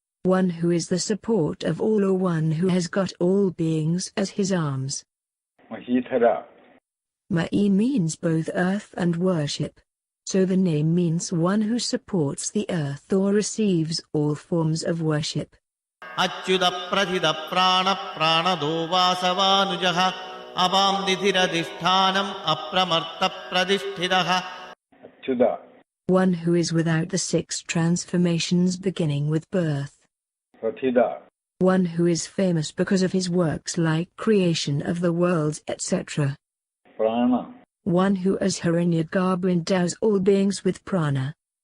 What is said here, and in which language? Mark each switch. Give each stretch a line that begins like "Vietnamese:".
English: One who is the support of all or one who has got all beings as his arms. Mahithara, Ma'i means both earth and worship. So the name means one who supports the earth or receives all forms of worship.
Sanskrit: अच्युतप्रथितप्राणप्राणदो वासवानुजः अवां निधिरधिष्ठानम् अप्रमर्तप्रतिष्ठितः
English: Achyuda, One who is without the six transformations beginning with birth. Prathida, One who is famous because of his works like creation of the worlds etc. Prana, One who as Hiranyagarbha endows all beings with prana.